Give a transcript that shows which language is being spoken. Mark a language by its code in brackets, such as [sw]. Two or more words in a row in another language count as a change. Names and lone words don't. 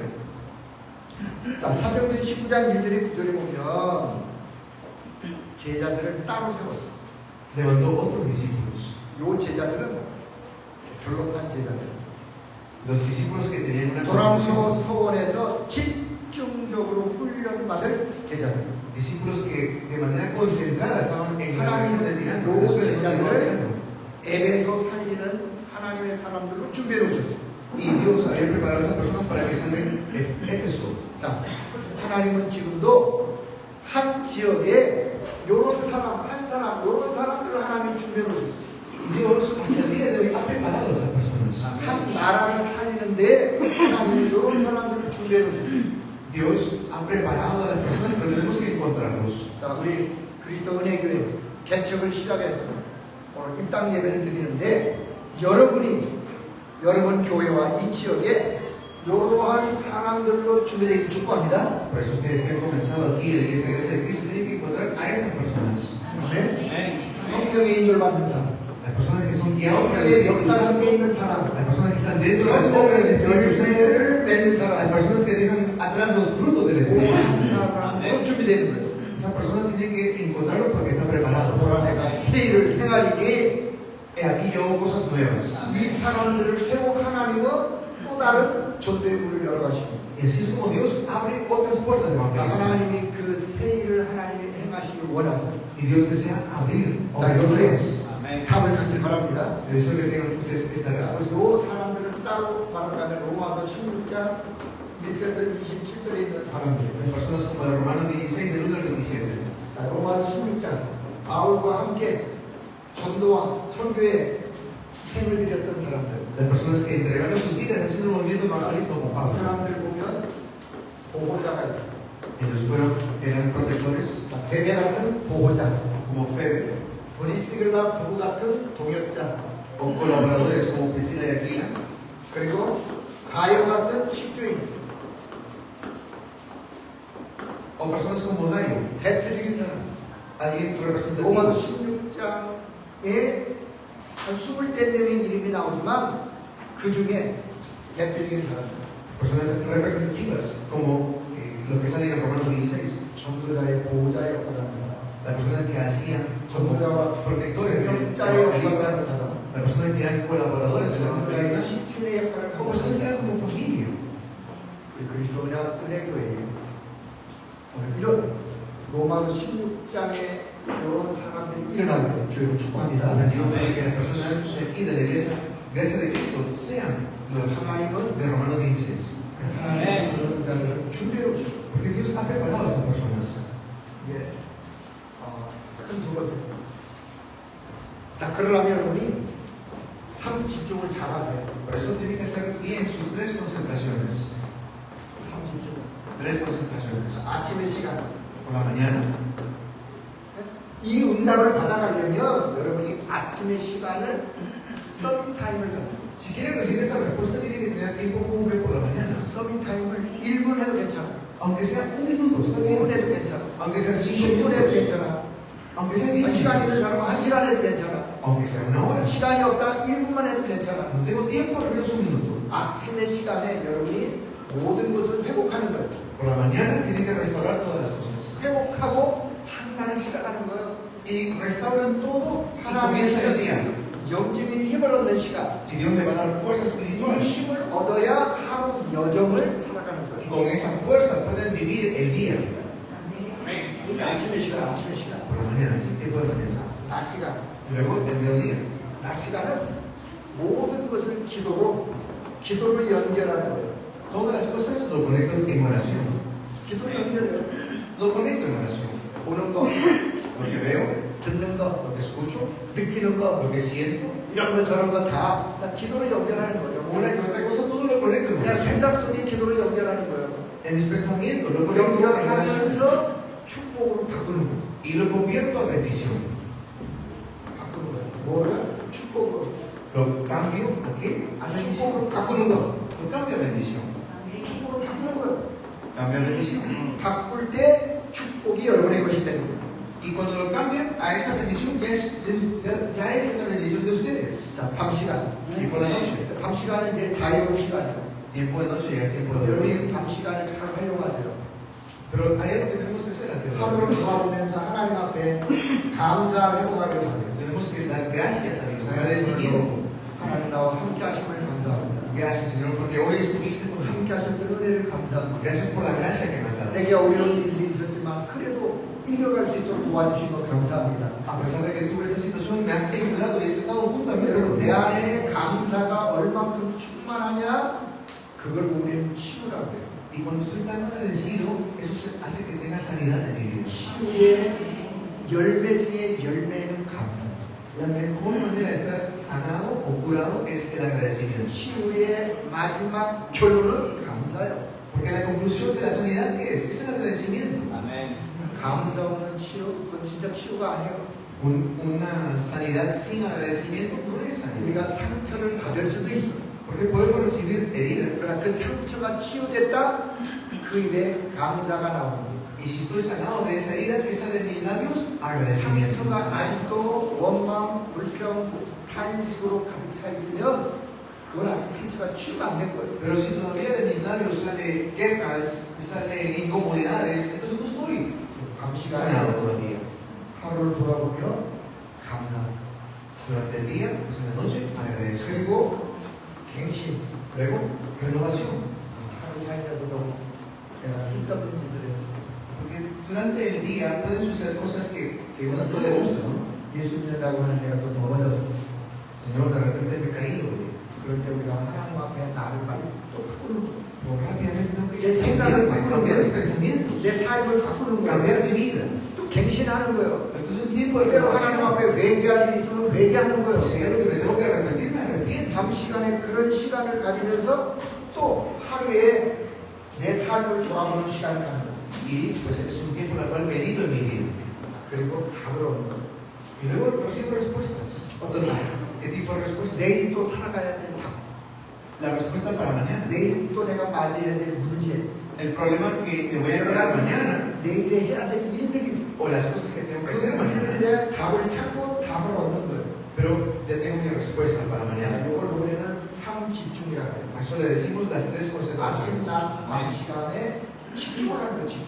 [ko] 자, 사도행전 19장 1절에 9절에 보면 제자들을 따로 세웠어. [es] Levantó otros discípulos. [ko] 요 제자들은 별로한 제자들. [es] Los discípulos que tenían una [ko] 도랑도 [es] condición. [ko] 서원에서 집중적으로 훈련받을 제자들. [es] Discípulos que de manera concentrada estaban en la región de Tirano. [ko] 요 [es] Después de [ko] 제자들을 에베소 살리는 하나님의 사람들로 준비해 놓으셨어요. [es] Y Dios había preparado a esas personas para que estén en Éfeso. [ko] 자, 하나님은 지금도 한 지역에 요런 사람, 한 사람, 요런 사람들을 하나님 준비해 놓으셨어요. [es] Y Dios hasta el día de hoy ha preparado a estas personas. [ko] 한 나라를 살리는데 하나님은 요런 사람들을 준비해 놓으셨어요. [es] Dios ha preparado a las personas, pero tenemos que encontrarlos. [ko] 자, 우리 그리스도 은혜교회 개척을 시작해서 오늘 입당 예배를 드리는데 여러분 교회와 이 지역에 이러한 사람들로 준비되기 축복합니다. [es] Por eso ustedes que han comenzado aquí en la iglesia de Cristo tienen que encontrar a estas personas. [ko] 아멘. 성령의 인도받는 사람, [es] Las personas que son guiadas por [ko] 성령의 [es] el [ko] 역사 [es] Espíritu [ko] 속에 있는 사람, [es] Las personas que están dentro de la esfera [ko] 성령의 [es] del Espíritu Santo. [ko] 열매를 맺는 [es] Las [ko] 사람, [es] personas que dejan atrás los frutos del Espíritu. [ko] 한 사람으로 준비되는 거예요. [es] Esa persona tiene que encontrarlo porque está preparado. [ko] 또한 내가 새 일을 행하리니 [es] He aquí yo hago cosas nuevas. [ko] 이 사람들을 세워 하나님은 또 다른 전도의 문을 열어가시고 [es] Y así es como Dios abre otras puertas de evangelismo. [ko] 하나님이 그 새 일을 하나님이 행하시길 원하세요. [es] Y Dios desea abrir [ko] 자, [es] otras [ko] 여기에 [es] puertas. [ko] 답을 갖길 바랍니다. [es] Deseo que tengan ustedes esta respuesta. [ko] 요 사람들을 따로 말하자면 로마서 16장 1절에서 27절에 있는 사람들. [es] Las personas como el Romano 16 del 1 al 27. [ko] 자, 로마서 16장 바울과 함께 전도와 선교에 생을 들였던 사람들. [es] Las personas que entregaron sus vidas haciendo el movimiento evangelismo con [ko] 그 [es] Pablo. [ko] 사람들 보면 보호자가 있어요. [es] Ellos eran protectores, [ko] 자, 베베 같은 보호자, [es] como Febe, [ko] 브리스길라 부부 같은 동역자, [es] o colaboradores como Priscila y Aquila, [ko] 그리고 가요 같은 식주인, [es] o personas como Gayo, [ko] 대표적인 사람. [es] alguien [ko] 로마서 [es] representativo. [ko] 16장에 한 20대 이름이 나오지만 그 중에 대표적인 사람, [es] Personas representativas, como lo que sale en Romanos 16. [ko] 전도자의 보호자의 역할을 하는 사람, [es] Las personas que hacían como [ko] 전도자와 [es] protectores del [ko] 동역자의 역할을 [es] evangelista, [ko] 하는 사람, [es] las personas que eran colaboradores del [ko] 전도자의 [es] evangelista, [ko] 식주인의 역할을 [es] o [ko] 하고 [es] personas que [ko] 있습니다. [es] eran como familia. [ko] 우리 그리스도 은혜교회에 오늘 이런 로마서 16장에 이런 사람들이 일어나는 주의 축복합니다. [es] Digo para que las personas de aquí de la iglesia, gracias de Cristo, sean los de Romanos 16. [ko] 하나님 그런 자들을 준비해 오시고 [es] Porque Dios ha preparado a esas personas. [ko] 이제 큰 두 번째. 자, 그러려면 여러분이 삶 집중을 잘 하세요. [es] Por eso tienen que hacer bien sus tres concentraciones. [ko] 삶 집중. [es] Tres concentraciones. [ko] 아침의 시간. [es] Por la mañana. [ko] 이 응답을 받아가려면 여러분이 아침의 시간을 서밋타임을 갖고 [es] Si quieren recibir esta respuesta, tienen que tener tiempo cumple por la mañana. [ko] 서밋타임을 1분 해도 괜찮아. [es] Aunque sea un minuto, está [ko] 5분 [es] bien. [ko] 해도 괜찮아. [es] Aunque sea 5 [ko] 10분 해도 [es] minutos. [ko] 괜찮아. [es] Aunque sea 10 [ko] 시간 있는 [es] minutos. [ko] 사람은 1시간 해도 괜찮아. [es] Aunque sea una hora. [ko] 시간이 없다 1분만 해도 괜찮아. [es] No tengo tiempo, al menos un minuto. [ko] 아침의 시간에 여러분이 모든 것을 회복하는 거예요. [es] Por la mañana tienen que restaurar todas las cosas. [ko] 회복하고 한날을 시작하는 거예요. [es] Y restauran todo y comienza el día. [ko] 하나님의 영적인 힘을 얻는 시간. [es] Y Dios me va a dar fuerza [ko] 이 [es] espiritual. [ko] 힘을 얻어야 하루 여정을 살아가는 [es] Y [ko] 거예요. [es] con esa fuerza pueden vivir el día. [ko] 우리 아침의 시간, 아침의 시간. [es] Por la mañana, sí, tiempo de mañana. [ko] 낮 시간. [es] Y luego el mediodía. [ko] 낮 시간은 모든 것을 기도로, 기도를 연결하는 거예요. [es] Todas las cosas lo conecto en oración. [ko] 기도 연결해요. [es] Lo conecto en oración. [ko] 보는 거, [es] Lo que veo, [ko] 듣는 거, [es] lo que escucho, [ko] 느끼는 거, [es] lo que siento, [ko] 이런 거 저런 거 다 기도로 연결하는 거죠. [es] una y otra cosa, todo lo conecto en [ko] 그냥 [es] oración. [ko] 생각 속에 기도로 연결하는 거예요. [es] En mis pensamientos lo conecto en oración [ko] 연결하면서 축복으로 바꾸는 거예요. [es] y lo convierto a bendición. [ko] 바꾸는 거예요. 뭐를? 축복으로. [es] Lo cambio a qué? A bendición. [ko] 축복으로 바꾸는 거. [es] Lo cambio a bendición. [ko] 축복으로 바꾸는 거예요. [es] Cambio a bendición. [ko] 바꿀 때 축복이 여러분의 것이 되는 거예요. [es] Y cuando lo cambian a esa bendición, ya es la bendición de ustedes. [ko] 자, 밤 시간. [es] Y por la noche. [ko] 밤 시간은 이제 자유 시간이죠. [es] Tiempo de noche ya es tiempo de dormir. [ko] 여러분 밤 시간을 잘 활용하세요. [es] Pero hay algo que tenemos que hacer antes de [ko] 하루를 [es] dormir. [ko] 돌아보면서 하나님 앞에 감사 회복하길 바래요. [es] Tenemos que dar gracias a Dios, agradecimiento. [ko] 하나님 나와 함께 하심을 감사합니다. [es] Gracias, Señor, porque hoy estuviste conmigo. [ko] 함께 하셨던 은혜를 감사합니다. [es] Gracias por la gracia que me has dado. [ko] 내게 어려운 일이 있었지만 그래도 이겨갈 수 있도록 도와주신 것 감사합니다. [es] A pesar de que tuve esta situación, me has ayudado y has estado junto a mí. [ko] 여러분 내 안에 감사가 얼만큼 충만하냐 그걸 우리는 치유라고 해요. [es] Y cuando estoy tan agradecido, eso hace que tenga sanidad en mi vida. [ko] 치유의 열매 중에 열매는 감사입니다. [es] La mejor manera de estar sanado o curado es el agradecimiento. [ko] 치유의 마지막 결론은 감사예요. [es] Porque la conclusión de la sanidad, ¿qué es? Es el agradecimiento. Amén. [ko] 감사 없는 치유, 그건 진짜 치유가 아니에요. [es] Una sanidad sin agradecimiento no es [ko] 우리가 [es] sanidad. [ko] 상처를 받을 수도 있어요. [es] Porque podemos recibir heridas. [ko] 그러나 그 상처가 치유됐다, 그 입에 감사가 나옵니다. [es] Y si estoy sanado de esa herida, que sale de mis labios, agradecimiento. [ko] 상처가 아직도 원망, 불평, 탄식으로 가득 차 있으면 그건 아직 상처가 치유가 안 된 거예요. [es] Pero si todavía de mis labios sale quejas, sale incomodidades, entonces no estoy [ko] 밤 시간에 [es] sanado todavía. [ko] 하루를 돌아보며 감사합니다. [es] Durante el día, pues en la noche, agradezco. [ko] 그리고 갱신. [es] Luego, renovación. [ko] 하루 살면서도 내가 쓸데없는 짓을 했어. [es] Porque durante el día pueden suceder cosas que uno no le gusta, ¿no? [ko] 예수 믿는다고 하는 내가 또 넘어졌어. [es] Señor, de repente me he caído, güey. [ko] 그럴 때 우리가 하나님 앞에 나를 빨리 또 바꾸는 거예요. [es] Pero rápidamente tengo que [ko] 내 생각을 [es] cambiar [ko] 바꾸는 [es] mis pensamientos, [ko] 내 삶을 바꾸는 [es] cambiar [ko] 거예요. [es] mi vida. [ko] 또 갱신하는 거예요. [es] Entonces es un tiempo de [ko] 때로 하나님 [es] renovación. [ko] 앞에 회개할 일이 있으면 회개하는 거예요. [es] Si hay algo que me tengo que arrepentir, me arrepiento. [ko] 밤 시간에 그런 시간을 가지면서 또 하루에 내 삶을 돌아보는 시간을 갖는 거예요. [es] Y pues es un tiempo en el cual medito en mi vida. [ko] 그리고 답을 얻는 거예요. [es] Y luego recibo respuestas. [ko] 어떤 답? [es] ¿Qué tipo de respuestas? [ko] 내일 또 살아가야 될 답. [es] La respuesta para mañana. [ko] 내일 또 내가 맞이해야 될 문제. [es] El problema que me voy a enfrentar mañana [ko] 내일에 해야 될 일들이 있어. [es] o las cosas que tengo que [ko] 그 [es] hacer mañana. [ko] 일들에 대한 답을 찾고 답을 얻는 거예요. [es] Pero ya tengo mi respuesta para mañana. [ko] 이걸 우리는 삶 집중이라고 해요. [es] A eso le decimos las tres [ko] 아침, [es] consecuencias. [ko] 낮, 밤 시간에 집중하는 거 집중.